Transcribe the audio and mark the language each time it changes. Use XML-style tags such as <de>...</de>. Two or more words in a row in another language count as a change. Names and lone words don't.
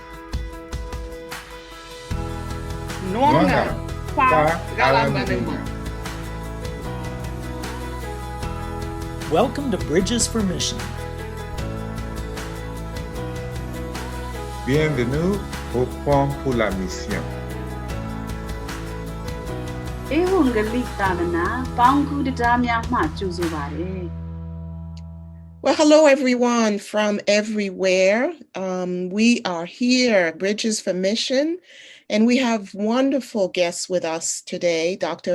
<en>Nuanga pa Galamania. Welcome to Bridges for Mission.</en> <fr>Bienvenue au Pont pour la Mission.</fr> <en>Well, hello, everyone from everywhere. We are here, Bridges for Mission, And we have wonderful guests with us today, Dr.</en>